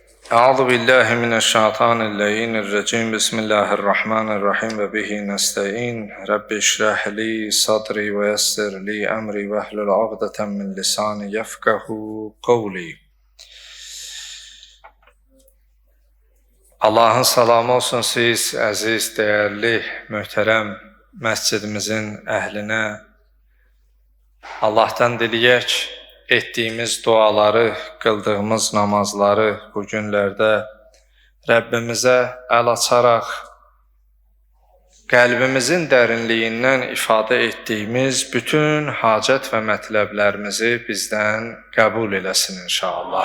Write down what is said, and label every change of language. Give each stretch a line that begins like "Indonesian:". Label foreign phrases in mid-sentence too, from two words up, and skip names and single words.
Arabic: أعوذ بالله من الشيطان الرجيم. بسم الله الرحمن الرحيم وبه نستعين. رب اشرح لي صدري ويسر لي أمري واحلل عقدة من لساني يفقهوا قولي.
Azerbaijani: Allahın salamı olsun siz əziz, dəyərli, möhtərəm məscidimizin əhlinə. Allahdan diləyək, etdiyimiz duaları, qıldığımız namazları bu günlərdə Rəbbimizə əl açaraq qəlbimizin dərinliyindən ifadə etdiyimiz bütün hacət və mətləblərimizi bizdən qəbul eləsin inşallah.